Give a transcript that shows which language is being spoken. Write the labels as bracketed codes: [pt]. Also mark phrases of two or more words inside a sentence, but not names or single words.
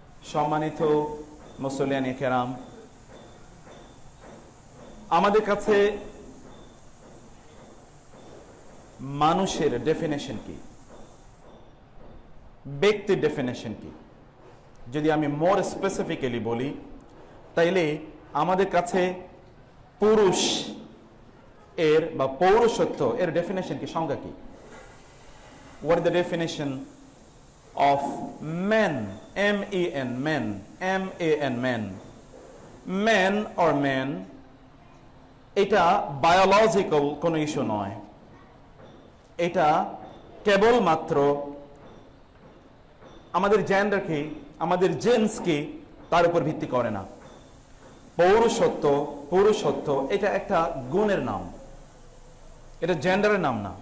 [bn] সম্মানিত মুসল্লিয়ানে কেরাম, আমাদের কাছে মানুষের ডেফিনেশন কি, ব্যক্তির ডেফিনেশন কি, যদি আমি [en] more specifically [bn] বলি তাইলে আমাদের কাছে পুরুষ এর বা পৌরুষত্ব এর ডেফিনেশন কি, সংজ্ঞা কি? [en] What is the definition of men, men, men, man, men, men or men, [bn] এটা বায়োলজিক্যাল কোনো ইস্যু নয়, এটা কেবলমাত্র আমাদের জেন্ডার কি, আমাদের জেন্স কি তার উপর ভিত্তি করে না। পৌরুষত্ব, পুরুষত্ব এটা একটা গুণের নাম, এটা জেন্ডারের নাম না।